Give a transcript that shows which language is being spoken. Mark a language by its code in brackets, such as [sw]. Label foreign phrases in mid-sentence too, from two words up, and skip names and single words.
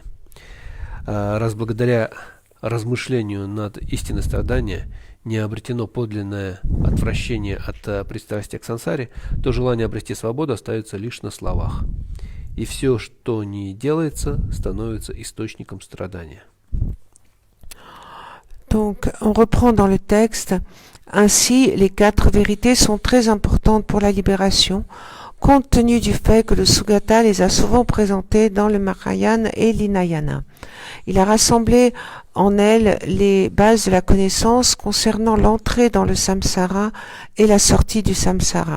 [ru] Раз благодаря размышлению над истиной страдания не обретено подлинное отвращение от пристрастия к сансаре, то желание обрести свободу остается лишь на словах. И все, что не делается, становится источником страдания. [fr] Donc, on reprend dans le texte. Ainsi, les 4 vérités sont très importantes pour la libération, compte tenu du fait que le Sugata les a souvent présentées dans le Mahayana et l'Hinayana. Il a rassemblé en elles les bases de la connaissance concernant l'entrée dans le samsara et la sortie du samsara.